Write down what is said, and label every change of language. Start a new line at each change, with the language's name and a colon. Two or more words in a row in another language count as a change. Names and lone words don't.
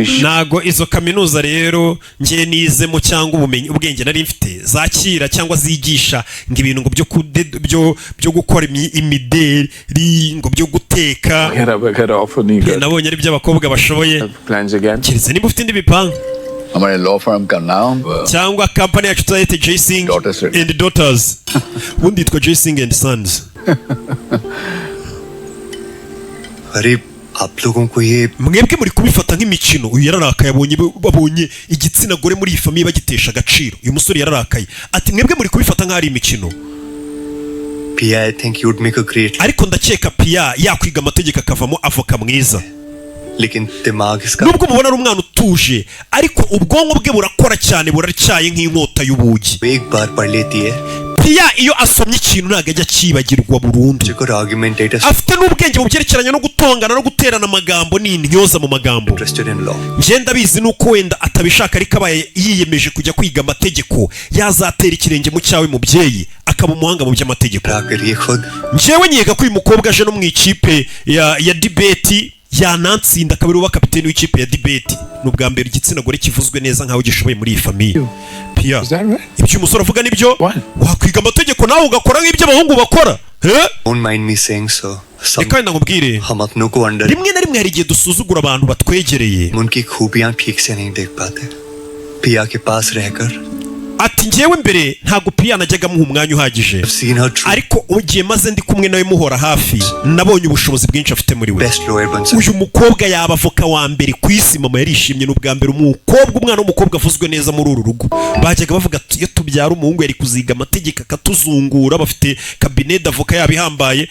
Kinyarwanda: nago izo kaminuza rero ngiye nizemo cyangwa ubumenyi ubwenge nari mfite zakira cyangwa zigisha ngo ibintu ngo byo gukora imideri ngo byo guteka nabonye ari by'abakobwa bashoboye kiretse niba ufite indi bipangu
Hindi: हमारे
English: law firm
Hindi: का नाम
Kinyarwanda: cyangwa company yacu tuyite J-Sing and Daughters ubundi yitwa J-Sing and Sons.
Hindi: अरे आप लोगों को ये
Kinyarwanda: mwebwe muri kubifata nk'imikino. Uyu yararakaye babonye igitsina gore muri iyi famiye bagitesha agaciro. Uyu musore yararakaye ati mwebwe muri kubifata nk'ari imikino.
English: Pia I think you would make a great
Kinyarwanda: ariko ndakeka Pia yakwiga amategeko akavamo avoka mwiza.
Hindi: लेकिन दिमाग इसका
Kinyarwanda: nubwo mubona ari umwana utuje ariko ubwonko bwe burakora cyane buracyaye nk'inkota y'ubugi.
Hindi: एक बार पढ़ लेती है
Kinyarwanda: Pia iyo asomye ikintu ntago ajya kibagirwa burundu. Afite n'ubwenge mu byerekeranye no gutongana no guterana amagambo n'intyoza mu magambo. Nje ndabizi nuko wenda atabishaka ariko abaye yiyemeje kujya kwiga amategeko yazatera ikirenge mu cyawe mubyeyi akaba umuhanga mu by'amategeko. Njewe nyega ko uyu mukobwa aje no mu ikipe ya debate yanatsinda akaba ari kapiteni w'ikipe ya debate n'ubwa mbere igitsina gore kivuzwe neza nkaho gishoboye muri iyi famiye. Pia ibyo umusore avuga nibyo wakwiga amategeko nawe ugakora nk'ibyo abahungu bakora.
English: Don't mind me saying so.
Kinyarwanda: Reka ndakubwire
Hindi: हम अपनों को अंडर
Kinyarwanda: rimwe na rimwe hari igihe dusuzugura abantu batwegereye
Hindi: उनकी खूबियां ठीक से नहीं देख पाते. पिया के पास रहकर
Kinyarwanda: ati ngewe mbere ntago Pia najyaga muha umwanya uhagije ariko ugiye maze ndi kumwe nawe muhora hafi nabonye ubushobozi bwinshi afite muri we. Uyu mukobwa yaba avoka wa mbere ku isi. Mama yarishimye n'ubwa mbere umwana w'umukobwa avuzwe neza muri uru rugo. Bajyaga bavuga iyo tubyara umuhungu yari kuziga amategeko akatuzungura bafite cabinet d'avoka yabihambaye.